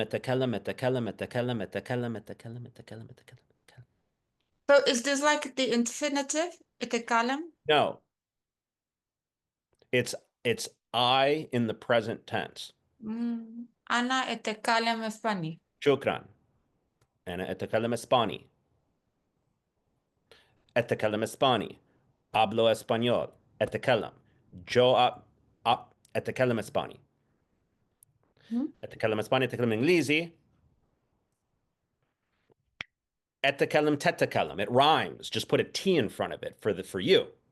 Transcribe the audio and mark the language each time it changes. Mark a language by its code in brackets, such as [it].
[ar] أتكلم أتكلم أتكلم أتكلم أتكلم أتكلم أتكلم أتكلم. [en] So is this like the infinitive? [ar] Tetekalem? [en] No, it's I in the present tense. [ar] Ana etekalem Spani. شكرا. أنا أتكلم إسباني. أتكلم إسباني. [es] hablo español. [ar] أتكلم. yo أتكلم إسباني. أتكلم إسباني أتكلم إنجليزي. أتكلم تتكلم. [en] It rhymes. Just put a T in front of it for you.